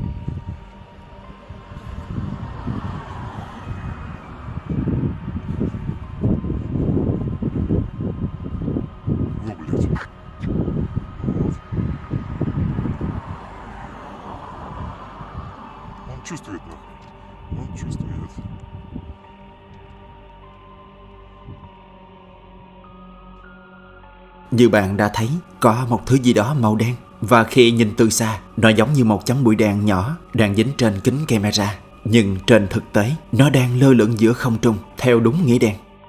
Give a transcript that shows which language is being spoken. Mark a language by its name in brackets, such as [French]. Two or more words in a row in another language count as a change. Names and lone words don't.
[Russian] Ну, блядь. Вот. Он чувствует, нахуй. Он чувствует. [Vietnamese] Như bạn đã thấy, có một thứ gì đó màu đen, và khi nhìn từ xa, nó giống như một chấm bụi đen nhỏ đang dính trên kính camera. Nhưng trên thực tế, nó đang lơ lửng giữa không trung theo đúng nghĩa đen.